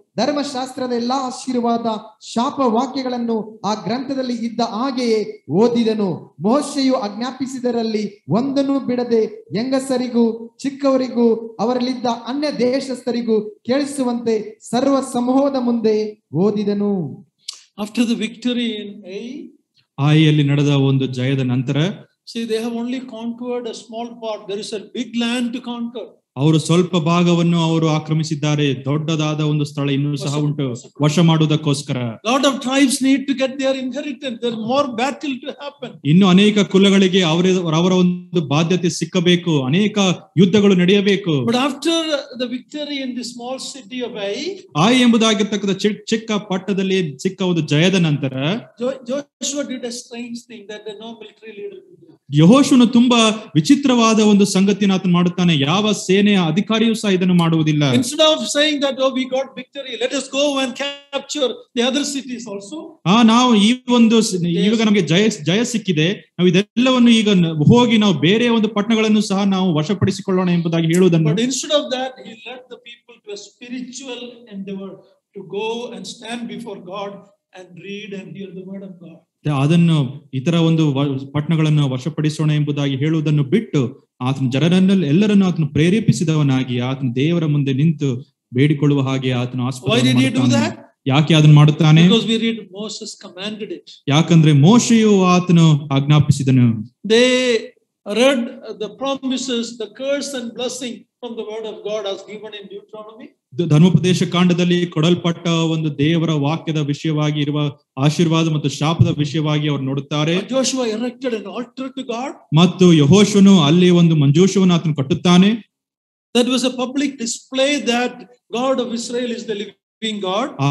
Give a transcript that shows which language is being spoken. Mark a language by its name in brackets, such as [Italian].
[Kannada] ಧರ್ಮಶಾಸ್ತ್ರದ ಎಲ್ಲಾ ಆಶೀರ್ವಾದ ಶಾಪ ವಾಕ್ಯಗಳನ್ನು ಆ ಗ್ರಂಥದಲ್ಲಿ ಇದ್ದ ಹಾಗೆಯೇ ಓದಿದನು. ಮೋಶೆಯು ಆಜ್ಞಾಪಿಸಿದರಲ್ಲಿ ಒಂದನ್ನು ಬಿಡದೆ ಹೆಂಗಸರಿಗೂ ಚಿಕ್ಕವರಿಗೂ ಅವರಲ್ಲಿದ್ದ ಅನ್ಯ ದೇಶಸ್ಥರಿಗೂ ಕೇಳಿಸುವಂತೆ ಸರ್ವ ಸಮೂಹದ ಮುಂದೆ ಓದಿದನು. [English] After the victory in [Kannada] ಆಯಿಯಲ್ಲಿ ನಡೆದ ಒಂದು ಜಯದ ನಂತರ, [English] see, they have only conquered a small part. There is a big land to conquer. [Kannada] ಅವರು ಸ್ವಲ್ಪ ಭಾಗವನ್ನು ಅವರು ಆಕ್ರಮಿಸಿದ್ದಾರೆ. ದೊಡ್ಡದಾದ ಒಂದು ಸ್ಥಳ ಇನ್ನೂ ಸಹ ಉಂಟು ವಶ ಮಾಡುವುದಕ್ಕೋಸ್ಕರ. [English] Lot of tribes need to get their inheritance. There is more battle to happen. [Kannada] ಇನ್ನು ಅನೇಕ ಕುಲಗಳಿಗೆ ಅವರ ಒಂದು ಬಾಧ್ಯತೆ ಸಿಕ್ಕಬೇಕು, ಅನೇಕ ಯುದ್ಧಗಳು ನಡೆಯಬೇಕು. [English] But after the victory in the small city of Ai [Kannada] ಎಂಬುದಾಗಿರ್ತಕ್ಕಂಥ ಚಿಕ್ಕ ಪಟ್ಟಣದಲ್ಲಿ ಸಿಕ್ಕ ಒಂದು ಜಯದ ನಂತರ, [English] Joshua did a strange thing that no military leader could do. [Kannada] ಯೆಹೋಶುವನು ತುಂಬಾ ವಿಚಿತ್ರವಾದ ಒಂದು ಸಂಗತಿಯನ್ನು ಆತನು ಮಾಡುತ್ತಾನೆ. ಯಾವ ಸೇನೆಯ ಅಧಿಕಾರಿಯೂ ಸಹ ಇದನ್ನು ಮಾಡುವುದಿಲ್ಲ. [English] Instead of saying that, oh, we got victory, let us go and capture the other cities also. [Kannada] ನಾವು ಇವಾಗ ನಮಗೆ ಜಯ ಸಿಕ್ಕಿದೆ, ನಾವು ಇದೆಲ್ಲವನ್ನು ಈಗ ಹೋಗಿ ನಾವು ಬೇರೆ ಒಂದು ಪಟ್ಟಣಗಳನ್ನು ಸಹ ನಾವು ವಶಪಡಿಸಿಕೊಳ್ಳೋಣ ಎಂಬುದಾಗಿ ಹೇಳುವುದನ್ನು. [English] But instead of that, he led the people to a spiritual endeavor to go and stand before God and read and hear the word of God. [Kannada] ಅದನ್ನು ಇತರ ಒಂದು ಪಟ್ಟಣಗಳನ್ನು ವಶಪಡಿಸೋಣ ಎಂಬುದಾಗಿ ಹೇಳುವುದನ್ನು ಬಿಟ್ಟು ಆತನ ಜನರನ್ನೆಲ್ಲ ಎಲ್ಲರನ್ನು ಆತನು ಪ್ರೇರೇಪಿಸಿದವನಾಗಿ ಆತನ ದೇವರ ಮುಂದೆ ನಿಂತು ಬೇಡಿಕೊಳ್ಳುವ ಹಾಗೆ ಆತನು ಯಾಕೆ ಅದನ್ನು ಮಾಡುತ್ತಾನೆ? [English] Because we read Moses commanded it. [Kannada] ಯಾಕಂದ್ರೆ ಮೋಶೆಯು ಆತನು ಆಜ್ಞಾಪಿಸಿದನು. [English] They read the promises, the curse and blessing from the word of God as given in Deuteronomy. [Kannada] ಧರ್ಮೋಪದೇಶ ಕಾಂಡದಲ್ಲಿ ಕೊಡಲ್ಪಟ್ಟ ಒಂದು ದೇವರ ವಾಕ್ಯದ ವಿಷಯವಾಗಿ ಇರುವ ಆಶೀರ್ವಾದ ಮತ್ತು ಶಾಪದ ವಿಷಯವಾಗಿ ಅವರು ನೋಡುತ್ತಾರೆ. [English] Joshua erected an altar to God. [Kannada] ಮತ್ತು ಯೆಹೋಶುವನು ಅಲ್ಲಿ ಒಂದು ಮಂಜೂಷವನ್ನು ಆತನು ಕಟ್ಟುತ್ತಾನೆ. [English] That was a public display that God of Israel is the living God.